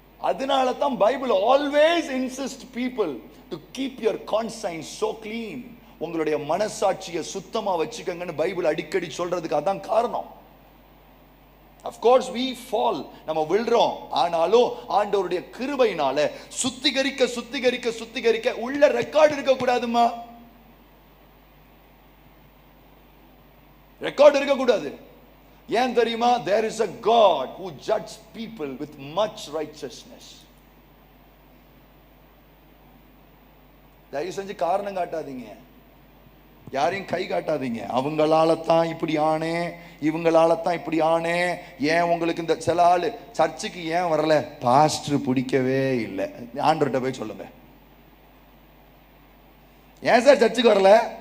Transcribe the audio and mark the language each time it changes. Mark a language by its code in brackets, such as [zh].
[ta] அதனால தான் Bible [en] always insist people to keep your conscience so clean. [ta] உங்களுடைய மனசாட்சியை சுத்தமா வச்சுக்கங்கன்னு பைபிள் அடிக்கடி சொல்றதுக்கு அதான் காரணம். [en] Of course we fall, [ta] நம்ம விழுறோம். ஆனாலும் ஆண்டவருடைய கிருபையினால சுத்திகரிக்க சுத்திகரிக்க சுத்திகரிக்க உள்ள ரெக்கார்ட் இருக்க கூடாதுமா, ரெக்கார்ட் இருக்க கூடாது. ஏன் தெரியுமா? [en] There is a God who judges people with much righteousness. [ta] தயவு செஞ்சு காரணம் காட்டாதீங்க, யாரையும் கை காட்டாதீங்க. அவங்களால தான் இப்படி ஆனே, இவங்களால தான் இப்படி ஆனே. ஏன் உங்களுக்கு இந்த சில ஆளு சர்ச்சுக்கு ஏன் வரல? பாஸ்டர் பிடிக்கவே இல்லை. ஆண்டவர்கிட்ட போய் சொல்லுங்க, ஏன் சார் சர்ச்சுக்கு வரல?